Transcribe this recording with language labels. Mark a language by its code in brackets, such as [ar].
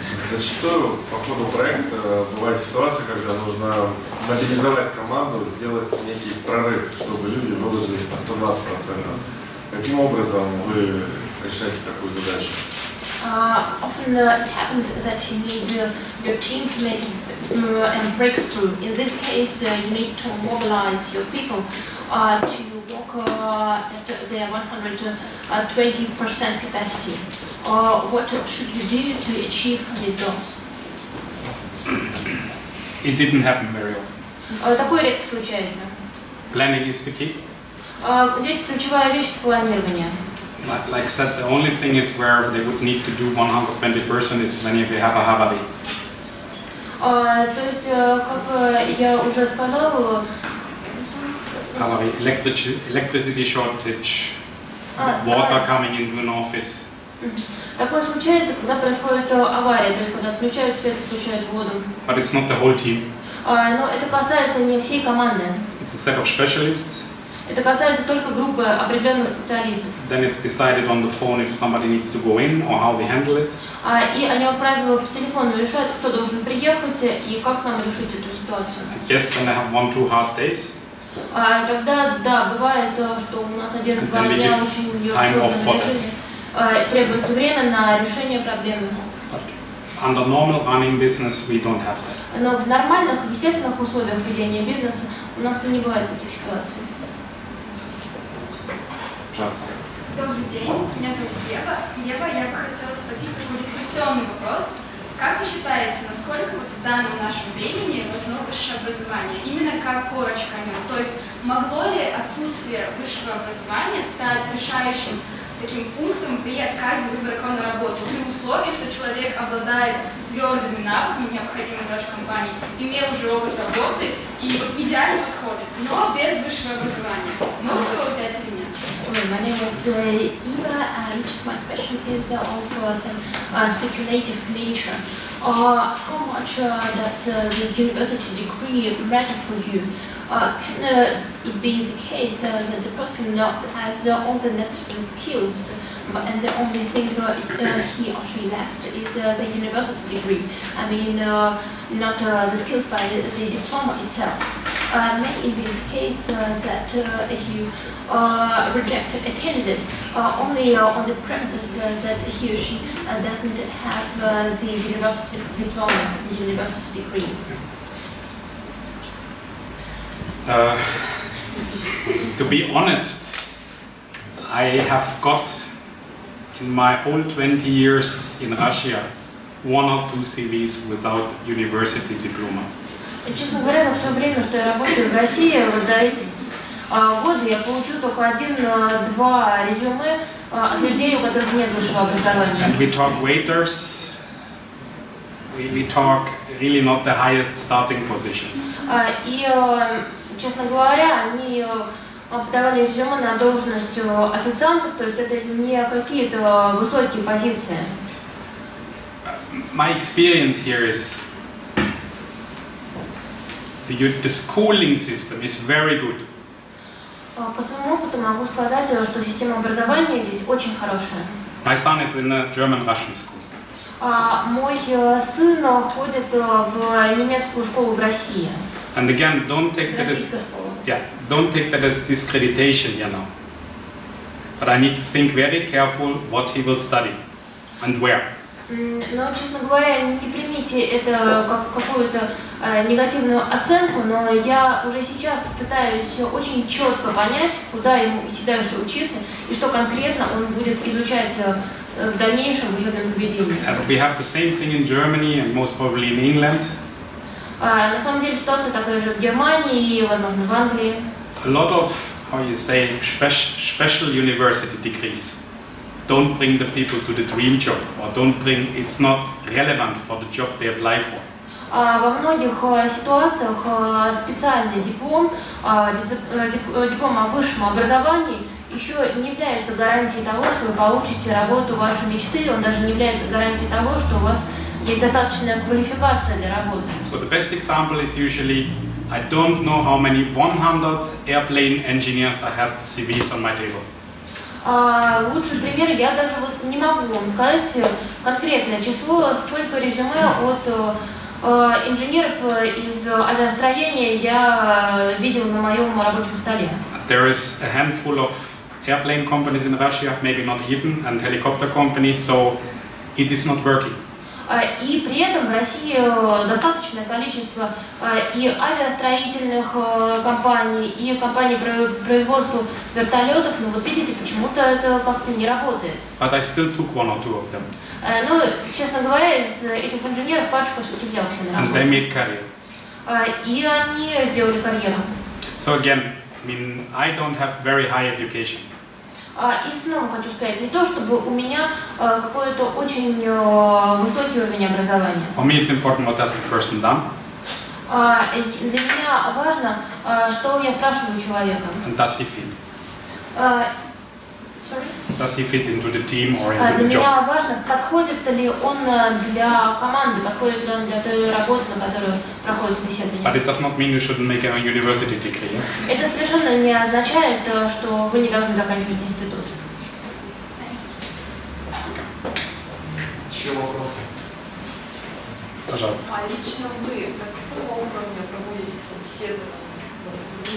[ru] Зачастую по ходу проекта бывает ситуация, когда нужно мобилизовать команду, сделать некий прорыв, чтобы люди выложились на 120%. Каким образом вы решаете такую задачу? [en] Often it happens that you need your team to make a breakthrough. In this case, you need to mobilize your people to work at their 120% capacity. What should you do to achieve these goals? It didn't happen very often. [ru] Такое редко случается. [en] Planning is the key. [ru] Здесь ключевая вещь – планирование. [en] Like said, the only thing is where they would need to do 120% is when you have a Hawaii. [ru] То есть, как я уже сказала, [en] Hawaii, electricity shortage, water coming into an office. [ru] такое случается, когда происходит авария, то есть когда отключают свет, отключают воду. [en] But it's not the whole team. [ru] Но это касается не всей команды. [en] It's a set of specialists. [ru] Это касается только группы определенных специалистов. [en] Then it's decided on the phone if somebody needs to go in or how we handle it. [ru] И они, как правило, по телефону решают, кто должен приехать и как нам решить эту ситуацию. [en] And yes, then they have 1-2 hard days. [ru] Тогда, да, бывает, что у нас 1-2 дня очень сложного режима. Требуется время на решение проблемы. [en] But under normal running business, we don't have that. [ru] Но в нормальных, естественных условиях ведения бизнеса у нас не бывает таких ситуаций. Пожалуйста. Добрый день, меня зовут Ева. Ева, я бы хотела спросить такой дискуссионный вопрос. Как вы считаете, насколько вот в данном нашем времени должно высшее образование? Именно как корочка о нем. То есть могло ли отсутствие высшего образования стать решающим таким пунктом при отказе выбора на работу, при условии, что человек обладает твердыми навыками, необходимыми даже компании, имел уже опыт работы и идеально подходит, но без высшего образования. Можете его взять или нет? [en] My name is Eva, and my question is of the speculative nature. How much does the university degree matter for you? Can it be the case that the person has all the necessary skills, and the only thing he or she lacks is the university degree? I mean, not the skills, but the diploma itself. may be the case that if you reject a candidate only on the premises that he or she doesn't have the university diploma, the university degree. To be honest, I have got in my whole 20 years in Russia 1 or 2 CVs without university diploma. [ru] Честно говоря, за все время, что я работаю в России, вот за эти годы я получу только 1-2 резюме от людей, у которых нет высшего образования. [en] And we talk waiters, we talk really not the highest starting positions. [ru] И, честно говоря, они подавали резюме на должность официантов, то есть это не какие-то высокие позиции. [en] My experience here is the schooling system is very good. [ru] По своему опыту могу сказать, что система образования здесь очень хорошая. [en] My son is in a German-Russian school. [ru] Мой сын ходит в немецкую школу в России. [en] And again, don't take that as discreditation here now. But I need to think very careful what he will study and where. [ru] Но, честно говоря, не примите это как какую-то негативную оценку, но я уже сейчас пытаюсь очень четко понять, куда ему идти дальше учиться и что конкретно он будет изучать в дальнейшем учебном заведении. [en] We have the same thing in Germany and most probably in England. [ru] На самом деле ситуация такая же в Германии и, возможно, в Англии. [en] A lot of, how you say, special university degrees don't bring the people to the dream job, or it's not relevant for the job they apply for. [ru] Во многих ситуациях специальный диплом, диплом о высшем образовании еще не является гарантией того, что вы получите работу вашей мечты, он даже не является гарантией того, что у вас есть достаточная квалификация для работы. [en] So the best example is usually, I don't know how many 100 airplane engineers I had CVs on my table. [ru] Лучший пример, я даже вот не могу вам сказать конкретное число, сколько резюме от инженеров из авиастроения я видел на моем рабочем столе. [en] There is a handful of airplane companies in Russia, maybe not even, and helicopter companies, so it is not working. [ru] И при этом в России достаточное количество и авиастроительных компаний, и компаний по производству вертолетов, но вот видите, почему-то это как-то не работает. [en] But I still took 1 or 2 of them. [ru] Ну, честно говоря, из этих инженеров парочку все-таки взял к себе на [en] And [ru] работу. [en] they made career. [ru] И они сделали карьеру. [en] So again, I mean, I don't have very high education. [ru] И снова хочу сказать, не то чтобы у меня какой-то очень высокий уровень образования. [en] For me it's important what has the person done. [ru] Для меня важно, что я спрашиваю человека. [en] And does he fit? Sorry? Does he fit into the team or into the job? [ru] меня важно, подходит ли он для команды, подходит ли он для той работы, на которую проходит собеседование. [en] But it does not mean you shouldn't make a university degree. [ru] Это совершенно не означает, что вы не должны заканчивать институт. Еще вопросы? Пожалуйста. А лично вы на какого уровня проводите собеседование?